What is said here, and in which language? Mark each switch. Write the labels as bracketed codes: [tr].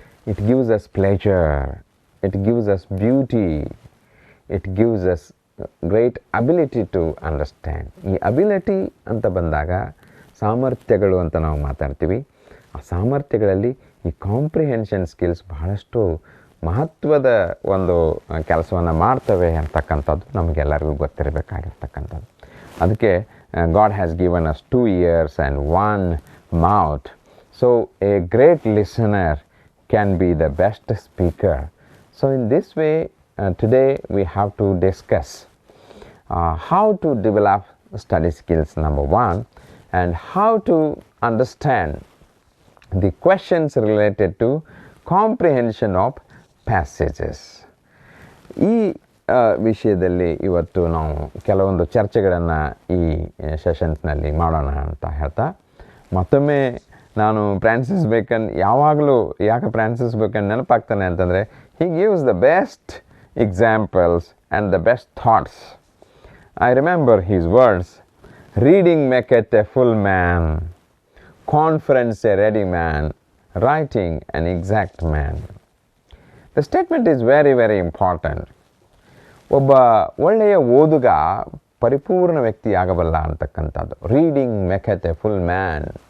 [en] It gives us pleasure, it gives us beauty, it gives us great ability to understand. [kn] ಈ ability ಅಂತ ಬಂದಾಗ ಸಾಮರ್ಥ್ಯಗಳು ಅಂತ ನಾವು ಮಾತಾಡ್ತೀವಿ. ಆ ಸಾಮರ್ಥ್ಯಗಳಲ್ಲಿ ಈ ಕಾಂಪ್ರಿಹೆನ್ಷನ್ ಸ್ಕಿಲ್ಸ್ ಬಹಳಷ್ಟು ಮಹತ್ವದ ಒಂದು ಕೆಲಸವನ್ನು ಮಾಡ್ತವೆ ಅಂತಕ್ಕಂಥದ್ದು ನಮಗೆಲ್ಲರಿಗೂ ಗೊತ್ತಿರಬೇಕಾಗಿರ್ತಕ್ಕಂಥದ್ದು. [en] ಅದಕ್ಕೆ God has given us 2 ears and 1 mouth. So a great listener can be the best speaker. So in this way, today we have to discuss how to develop study skills number 1 and how to understand the questions related to comprehension of passages. [kn] ಈ ವಿಷಯದಲ್ಲಿ ಇವತ್ತು ನಾವು ಕೆಲವೊಂದು ಚರ್ಚೆಗಳನ್ನು ಈ ಸೆಷನ್ಸ್ನಲ್ಲಿ ಮಾಡೋಣ ಅಂತ ಹೇಳ್ತಾ, ಮತ್ತೊಮ್ಮೆ ನಾನು ಫ್ರಾನ್ಸಿಸ್ ಬೇಕನ್ ಯಾವಾಗಲೂ ಯಾಕೆ ಫ್ರಾನ್ಸಿಸ್ ಬೇಕನ್ ನೆನಪಾಗ್ತಾನೆ ಅಂತಂದರೆ, [en] he gives the best examples and the best thoughts. I remember his words, "Reading maketh a full man, conference a ready man, writing an exact man." The statement is very, very important. [kn] ಒಬ್ಬ ಒಳ್ಳೆಯ ಓದುಗ ಪರಿಪೂರ್ಣ ವ್ಯಕ್ತಿ ಆಗಬಲ್ಲ ಅಂತಕ್ಕಂಥದ್ದು. [en] Reading maketh a full man.